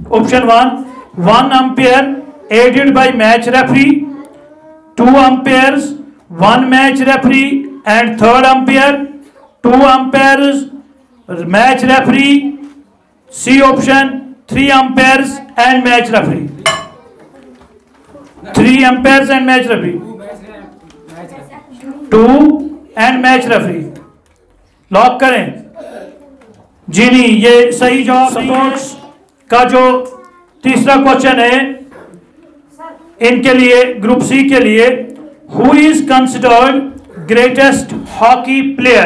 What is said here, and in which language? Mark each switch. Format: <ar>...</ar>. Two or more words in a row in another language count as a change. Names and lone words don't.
<en>Option 1 umpire aided by match referee, 2 umpires, 1 match referee and 3rd umpire, 2 umpires, match referee, C option 3 umpires and match referee. 3 umpires and match referee. 2 and match referee.</en> <hi>लॉक करें जी नहीं, ये सही जवाब। स्पोर्ट्स का जो तीसरा क्वेश्चन है इनके लिए, ग्रुप सी के लिए,</hi> <en>who is considered greatest hockey player?</en>